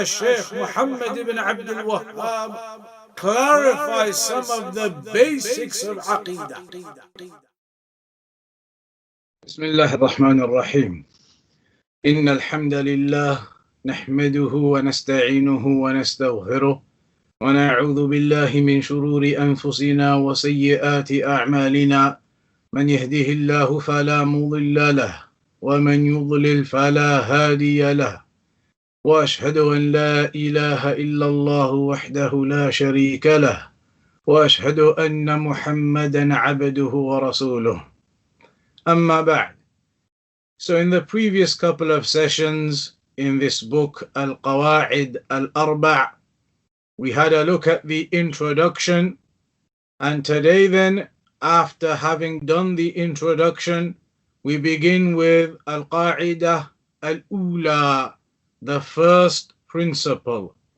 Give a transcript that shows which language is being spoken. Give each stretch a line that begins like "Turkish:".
English: الشيخ محمد ibn ʿAbdulWahhab clarifies some of the basics of Aqidah.
Arabic: بسم الله الرحمن الرحيم. إن الحمد لله نحمده ونستعينه ونستغفره ونعوذ بالله من شرور أنفسنا وسيئات أعمالنا. من يهده الله فلا مضل له ومن يضلل فلا هادي له، وأشهد أن لا إله إلا الله وحده لا شريك له، وأشهد أن محمدا عبده ورسوله. أما بعد.
English: So in the previous couple of sessions in this book, Al-Qawa'id Al-Arba', we had a look at the introduction, and today then, after having done the introduction, we begin with Al-Qa'idah Al-Ula, the first principle.